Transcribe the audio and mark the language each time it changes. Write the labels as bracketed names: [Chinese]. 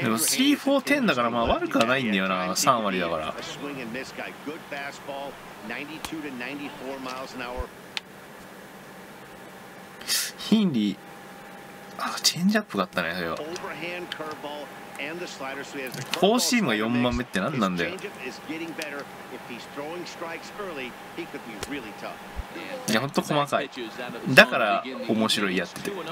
[Japanese] でも3 4 10だからまあ悪くはないんだよな。 3割だから。 [English] A swing and miss guy. Good fastball, 92 to 94 miles an hour. [Japanese] ヒンリー、あ、チェンジアップがあったね、それは。 [English] Overhand curveball and the slider, so he has the [Japanese] フォーシームが [English] curveball [Japanese] 4番目って何なんだよ。 [English] His changeup is getting better. If he's throwing strikes early, he could be really tough. [Japanese] いや、ほんと細かい。だから面白いやってて。